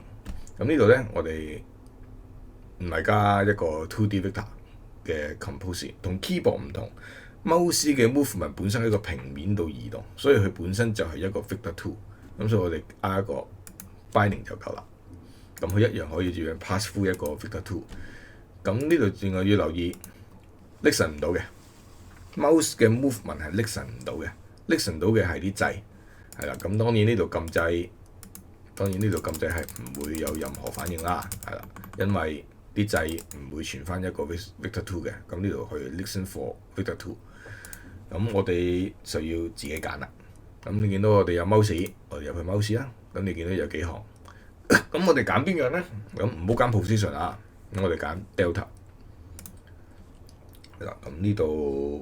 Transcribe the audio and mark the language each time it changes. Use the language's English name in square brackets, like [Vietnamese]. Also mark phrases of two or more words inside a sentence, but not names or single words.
[Cantonese] 咁呢度咧，我哋唔係加一個 [English] 2D vector [Cantonese] 嘅 compose， 同 keyboard 唔同。mouse 嘅 movement 本身喺個平面度移動，所以佢本身就係一個 Vector 2。咁所以我哋加一個 binding 就夠啦。咁佢一樣可以照樣 [English] pass through [Cantonese] 一個 Vector 2。咁呢度另外要留意 listen 唔到嘅 mouse 嘅 movement 係 listen 唔到嘅 ，listen 到嘅係啲掣。係啦，咁當然呢度撳掣，係唔會有任何反應啦，係啦，因為啲掣唔會傳翻一個 Vector 2嘅，咁呢度去 [English] listen for [Cantonese] Vector 2，咁我哋就要自己揀啦。咁你見到我哋有 mouse， 我哋入去 mouse 啦，咁你見到有幾行，咁我哋揀邊樣咧？咁唔好揀 position 啊，咁我哋揀 delta。係啦，咁呢度。